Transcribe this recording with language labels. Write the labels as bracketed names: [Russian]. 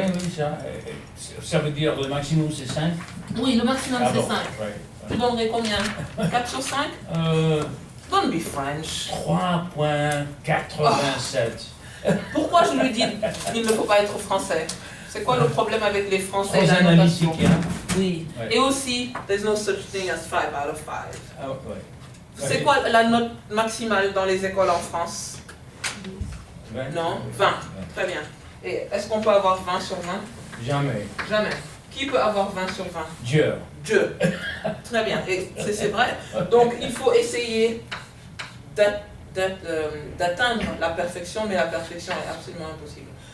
[French] Oui, ça veut dire le maximum c'est 5? Oui, le maximum c'est 5. Ouais. Tu donnerais combien? 4 sur 5? [English] Don't be French. [French] 3.87. Pourquoi je lui dis qu'il ne faut pas être français? C'est quoi le problème avec les Français et Trop la notation? analytique, hein? Oui. Ouais. Et aussi, [English] there's no such thing as 5 out of 5. [French] Ah, ouais. C'est quoi la note maximale dans les écoles en France? 20? Non, 20. Ouais. Très bien. Et est-ce qu'on peut avoir 20 sur 20? Jamais. Jamais. Qui peut avoir 20 sur 20? Dieu. Dieu. Très bien. Et c'est vrai. Donc, il faut essayer d'atteindre la perfection, mais la perfection est absolument impossible.